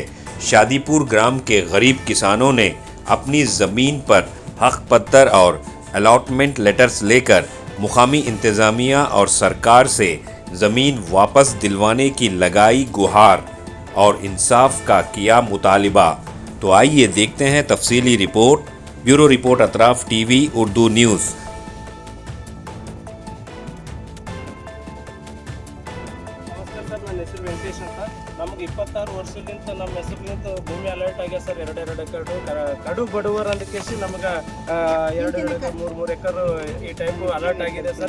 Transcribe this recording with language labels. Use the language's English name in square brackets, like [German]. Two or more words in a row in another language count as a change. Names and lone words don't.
[Urdu] شادی پور گرام کے غریب کسانوں نے اپنی زمین پر حق پتر اور [English] allotment letters [Urdu] لے کر مقامی انتظامیہ اور سرکار سے زمین واپس دلوانے کی لگائی گہار اور انصاف کا کیا مطالبہ. تو آئیے دیکھتے ہیں تفصیلی رپورٹ. [English] bureau report [Urdu] اطراف ٹی وی اردو نیوز. [Kannada] ಸರ್ ನನ್ನ ಹೆಸರು ವೆಂಕಟೇಶ್ ಅಂತ. ನಮಗೆ 26 ವರ್ಷದಿಂದ ನಮ್ಮ ಹೆಸರಿನಿಂದ ಭೂಮಿ ಅಲರ್ಟ್ ಆಗ್ಯದ ಸರ್. 2 ಎಕರೆ ಕಡು ಬಡವರ್ ಅಂತ ಕೇಸಿ ನಮಗೆ 2 ಎಕರೆ 3 ಎಕರೆ ಈ ಟೈಪ್ ಅಲರ್ಟ್ ಆಗಿದೆ ಸರ್.